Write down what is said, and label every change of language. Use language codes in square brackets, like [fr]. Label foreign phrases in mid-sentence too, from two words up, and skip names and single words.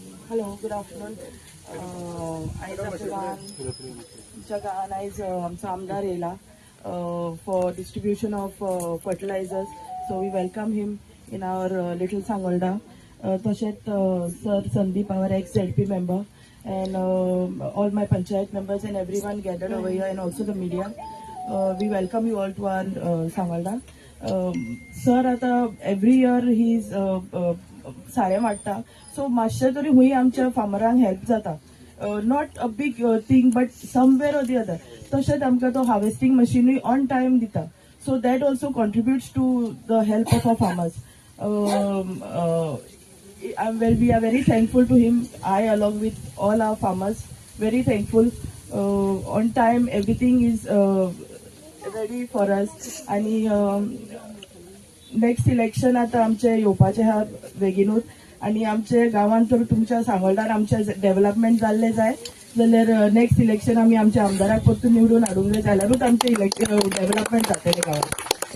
[en] Hello, good afternoon. [kok] आयज आमच्या गांवान आयज आमचो आमदार येयला [en] for distribution of fertilizers. So we welcome him in our little Sangolda. तशेंच Sir Sandeep, our ex-ZP member, and all my panchayat members and everyone gathered over here, and also the media. We welcome you all to our Sangolda. [kok] Sir, आता [en] every year he's [kok] सारे वाडटा, सो मातशें तरी हुंय आमच्या फार्मरांक हेल्प जाता. [en] Not a big thing, but somewhere or the other. [kok] तशेंच आमकां तो हार्वेस्टिंग मशिनूय [en] on time [kok] दिता, [en] so that also contributes to the help of our farmers. We are very thankful to him. I, along with all our farmers, very thankful. On time, everything is ready for us. [kok] आणि [en] next election [kok] आता आमचे येवपाचे आहा बेगीनूच, आणि आमचे गांवांत तर तुमच्या सांगोलदार आमचे डेव्हलपमेंट जाल्ले जाय जाल्यार [en] next election [kok] आमी आमच्या आमदाराक परतून निवडून हाडूंक जाय, जाल्यारूच आमचे डेव्हलपमेंट जातले गांवांत.